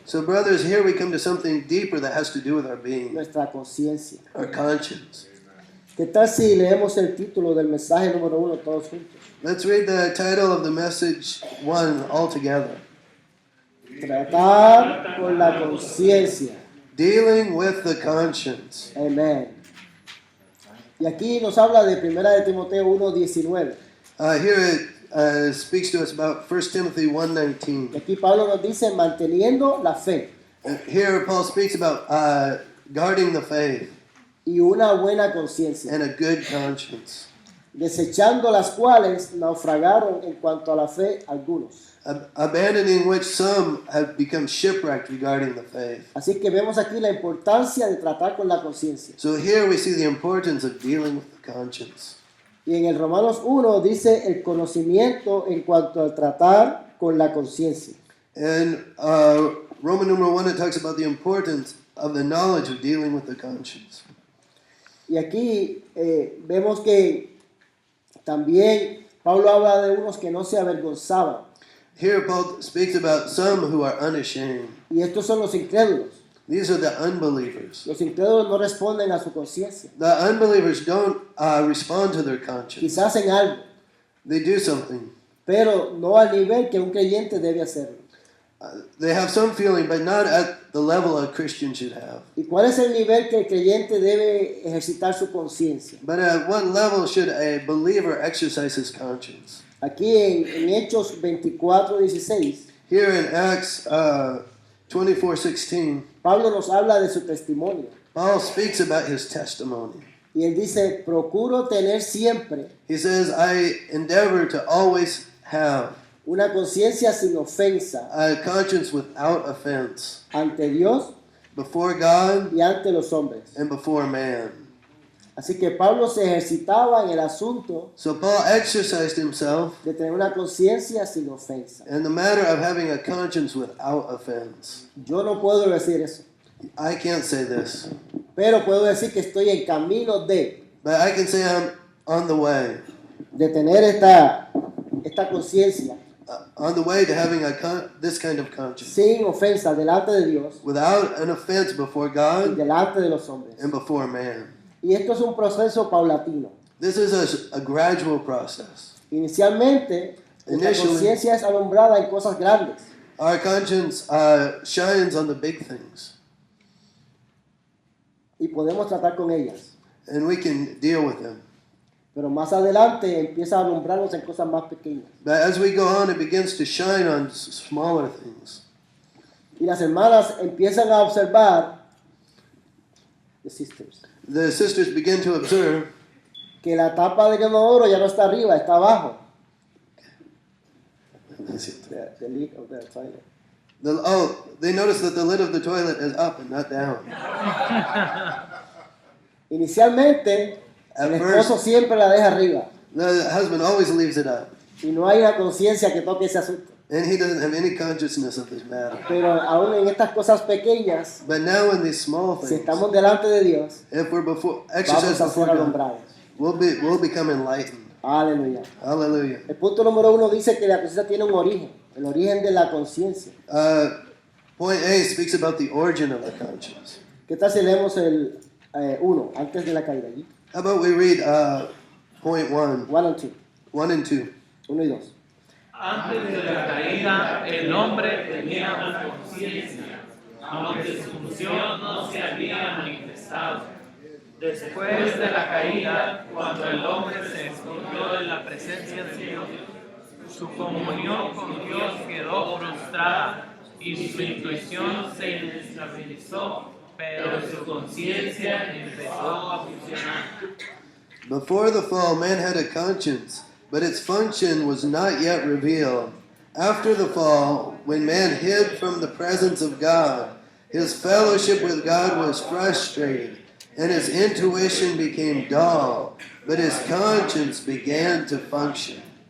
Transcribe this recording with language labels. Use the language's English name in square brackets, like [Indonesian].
[English] So, brothers, here we come to something deeper that has to do with our being, [Spanish] nuestra conciencia. [English] our conscience. [Spanish] ¿Qué tal si leemos el título del mensaje número 1 todos juntos? [English] Let's read the title of the message 1 all together. [Spanish] Tratar con la conciencia. [English] Dealing with the conscience. [Spanish] Amén. Y aquí nos habla de 1 de Timoteo 1:19. [English] Here it speaks to us about 1 Timothy 1:19. [Spanish] Y aquí Pablo nos dice manteniendo la fe [English] Here Paul speaks about guarding the faith [Spanish] y una buena conciencia, [English] and a good conscience, [Spanish] desechando las cuales naufragaron en cuanto a la fe algunos. [English] abandoning which some have become shipwrecked regarding the faith. [Spanish] Así que vemos aquí la importancia de tratar con la conciencia. [English] So here we see the importance of dealing with the conscience. [Spanish] Y en el Romanos 1 dice el conocimiento en cuanto al tratar con la conciencia. [English] And Roman number 1, it talks about the importance of the knowledge of dealing with the conscience. [Spanish] Y aquí vemos que también Pablo habla de unos que no se avergonzaban. [English] Here Paul speaks about some who are unashamed. [Spanish] Y estos son los incrédulos. [English] These are the unbelievers. [Spanish] Los incrédulos no responden a su conciencia. [English] The unbelievers don't respond to their conscience. [Spanish] Quizás en algo, [English] They do something. [Spanish] pero no al nivel que un creyente debe hacerlo. [English] They have some feeling, but not at the level a Christian should have. [Spanish] ¿Y cuál es el nivel que el creyente debe ejercitar su conciencia? [English] But at what level should a believer exercise his conscience? [Spanish] Aquí en Hechos 24:16, [English] Here in Acts 24:16, [Spanish] Pablo nos habla de su testimonio. [English] Paul speaks about his testimony. [Spanish] Y él dice, procuro tener siempre [English] He says, I endeavor to always have [Spanish] una conciencia sin ofensa [English] a conscience without offense [Spanish] ante Dios [English] before God [Spanish] y ante los hombres. [English] and before man. [Spanish] Así que Pablo se ejercitaba en el asunto [English] So Paul exercised himself [Spanish] de tener una conciencia sin ofensa. [English] in the matter of having a conscience without offense. [Spanish] Yo no puedo decir eso, [English] I can't say this, [Spanish] pero puedo decir que estoy en camino de [English] but I can say I'm on the way. [Spanish] tener esta conciencia [English] On the way to having this kind of conscience. [Spanish] sin ofensa delante de Dios [English] Without an offense before [Spanish] y [English] God [Spanish] delante de los hombres. [English] and before man. [Spanish] Y esto es un proceso paulatino. [English] This is a gradual process. [Spanish] Inicialmente, nuestra [English] Initially- [Spanish] conciencia es alumbrada en cosas grandes. [English] Our conscience shines on the big things, [Spanish] Y podemos tratar con ellas. [English] and we can deal with them. [Spanish] Pero más adelante empieza a alumbrarnos en cosas más pequeñas. [English] But as we go on, it begins to shine on smaller things. [Spanish] Y las hermanas empiezan a observar, [English] the sisters, The sisters begin to observe [Spanish] que la tapa del inodoro ya no está arriba, está abajo. [English] The lid of the toilet. they notice that the lid of the toilet is up and not down. [Spanish] Inicialmente, [English] At [Spanish] el esposo [English] first, [Spanish] siempre la deja arriba. [English] The husband always leaves it up. [Spanish] Y no hay una conciencia que toque ese asunto. [English] And he doesn't have any consciousness of this matter. [Spanish] Pero aún en estas cosas pequeñas, [English] But now in these small [Spanish] si [English] things, [Spanish] estamos delante de Dios, [English] if we're [Spanish] vamos [English] exercised [Spanish] a [English] before [Spanish] ser [English] God, [Spanish] alumbrados. [English] we'll become enlightened. [Spanish] Aleluya. [English] Hallelujah. [Spanish] El punto número 1 dice que la conciencia tiene un origen, el origen de la conciencia. [English] Point A speaks about the origin of the conscience. [Spanish] ¿Qué tal si leemos el 1, antes de la caída allí? [English] How about we read point 1, 1 and 2, 1 and 2. [Spanish] 1 y 2. Antes de la caída, el hombre tenía una conciencia, aunque su función no se había manifestado. Después de la caída, cuando el hombre se escondió en la presencia de Dios, su comunión con Dios quedó frustrada y su intuición se inestabilizó, pero su conciencia empezó a funcionar. [English] Before the fall, man had a conscience, but its function was not yet revealed. After the fall, when man hid from the presence of God, his fellowship with God was frustrated, and his intuition became dull, but his conscience began to function.